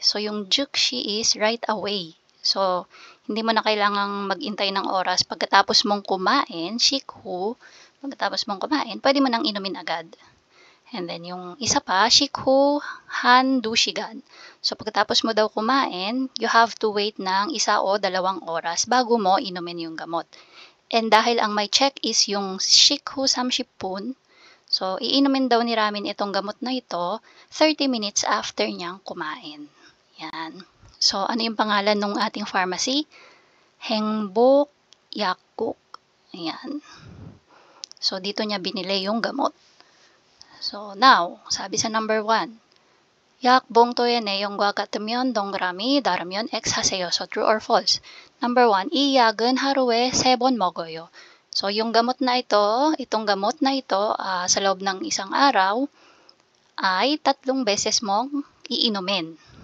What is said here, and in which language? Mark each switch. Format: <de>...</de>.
<en>So, yung jukshi is right away.</en> <tl>So, hindi mo na kailangang mag-intay ng oras. Pagkatapos mong kumain, shikhu, pagkatapos mong kumain, pwede mo nang inumin agad. And then, yung isa pa, shikhu handushigan. So, pagkatapos mo daw kumain,</tl> <en>you have to wait</en> <tl>ng 1 o 2 oras bago mo inumin yung gamot. And dahil ang may check is yung shikhu samshipun, so, iinumin daw ni Ramin itong gamot na ito</tl> <en>30 minutes after</en> <tl>niyang kumain. Yan. So, ano yung pangalan ng ating pharmacy? Hengbok Yakuk. Ayan. So, dito niya binili yung gamot. So, now, sabi sa number 1,</tl> <ko>약봉투에 내용과 같으면 동그라미, 다르면 X 하세요.</ko> <en>So, true or false?</en> <ko>Number 1, 이 약은 하루에 3번 먹어요.</ko> <tl>So, yung gamot na ito, itong gamot na ito, sa loob ng isang araw, ay 3 beses mong iinumin.</tl>